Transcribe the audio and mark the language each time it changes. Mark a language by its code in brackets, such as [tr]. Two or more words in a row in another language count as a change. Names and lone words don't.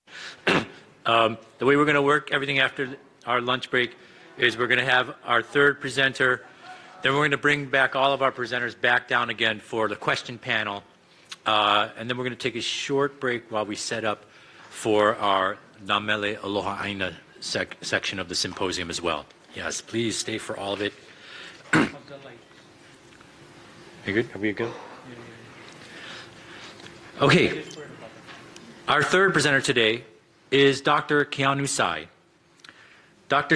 [en] The way we're going to work everything after our lunch break is we're going to have our third presenter, then we're going to bring back all of our presenters back down again for the question panel, and then we're going to take a short break while we set up for our [haw] mele Aloha ʻāina [en] section of the symposium as well. Yes, please stay for all of it. Are you good? Are we good? Okay. Our third presenter today is Dr. Keanu Sai. Dr.